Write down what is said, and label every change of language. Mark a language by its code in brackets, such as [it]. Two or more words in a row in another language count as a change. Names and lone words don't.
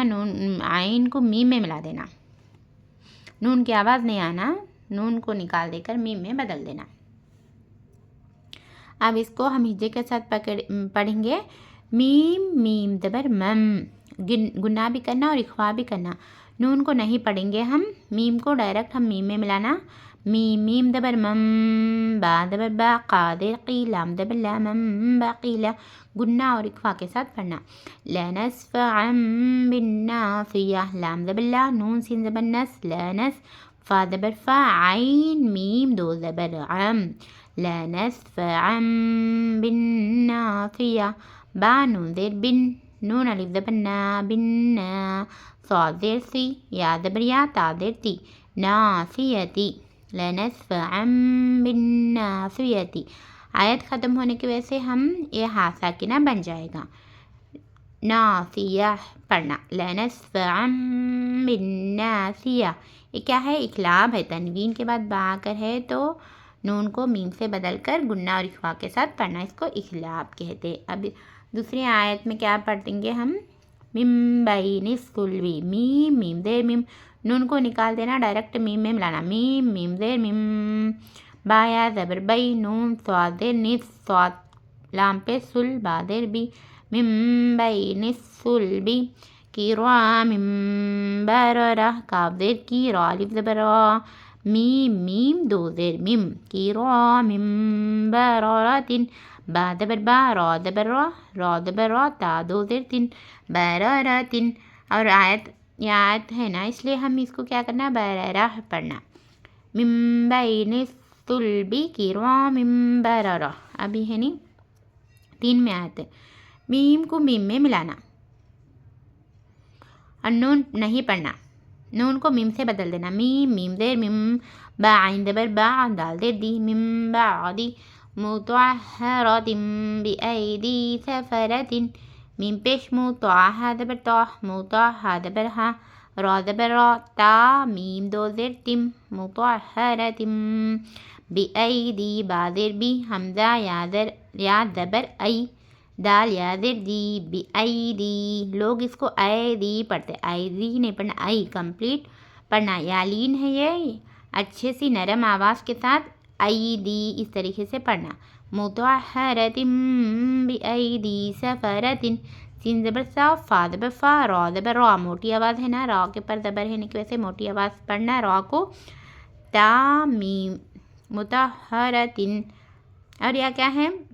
[ur] نون عین کو میم میں ملا دینا، نون کی آواز نہیں آنا، نون کو نکال دے کر میم میں بدل دینا۔ اب اس کو ہم ہجے کے ساتھ پڑھیں گے۔ میم میم زبر مم، گنہ بھی کرنا اور اخفا بھی کرنا۔ نون کو نہیں پڑھیں گے ہم، میم کو ڈائریکٹ ہم میم میں ملانا۔ میم میم زبر مم، با زبر با، قادر قی، لام زبر لا، مم باقیلا، گنہ اور اخفا کے ساتھ پڑھنا۔ [ar] لنسفعا بالناصیہ، [ur] لام زبر لا، نون سین زبر نس، لنس، فا زبر فا، عین میم دو زبر عم، [ar] لنسفعا بالناصیہ، [ur] با نون زیر بن، نون الف زبر نا، بنا، صاد زیر سی، یا زبر یا، تا زیر تی، ناصیتی، [ar] لنسفعا بالناصیتی۔ [ur] آیت ختم ہونے کی وجہ سے ہم یہ ہا ساکنہ بن جائے گا۔ ناصیہ پڑھنا، [ar] لنسفعا بالناصیہ۔ [ur] یہ کیا ہے؟ اخلاب ہے۔ تنوین کے بعد با آ کر ہے تو نون کو میم سے بدل کر گنہ اور اخفا کے ساتھ پڑھنا، اس کو اخلاب کہتے۔ اب دوسری آیت میں کیا پڑھیں گے ہم؟ [ar] من بین الصلب، [ur] میم میم زیر میم، نون کو نکال دینا، ڈائریکٹ میم میں ملانا، میم میم زیر میم، با یا زبر بئی، نون صاد زیر نس، صاد لام پہ سل، با زیر بی، [ar] من بین الصلب، کرام بررہ، [ur] کاف زیر کی، را الف زبر را، میم میم دو زیر میم، [ar] کرام بررۃ، [ur] با زبر با، را زبر را، را زبر را، تا دو زیر تن، بررۃ۔ اور یہ آیت ہے نا، اس لیے ہم اس کو کیا کرنا؟ بررہ پڑھنا۔ [ar] من بین الصلب کرام بررہ، [ur] ابھی ہے نہیں 3 میں آیت ہے۔ میم کو میم میں ملانا اور نون نہیں پڑھنا، نون کو میم سے بدل دینا، میم میم زیر میم، با عین زبر با، دال زیر دی، [ar] من بعد مطہرۃ بأیدی سفرۃ، [ur] میم پیش مو، طا ہا زبر طا، موطا ہا زبر ہا، را زبر را، تا میم دو زیر تم، مطہرۃ، بأیدی، با زیر بی، حمزہ یا زبر ای، دال یا زیر دی، بأیدی، لوگ اس کو ایدی پڑھتے، ایدی نہیں پڑھنا، ای کمپلیٹ پڑھنا، یالین ہے یہ، اچھے سی نرم آواز کے ساتھ ایدی اس طریقے سے پڑھنا۔ [ar] مطہرۃ بأیدی سفرۃ، [ur] سین زبر سا، فا زبر فا، را زبر را، موٹی آواز ہے نا، را کے پر زبر ہے کی وجہ سے موٹی آواز پڑھنا را کو، تا میم مطہرۃ، اور یہ کیا ہے؟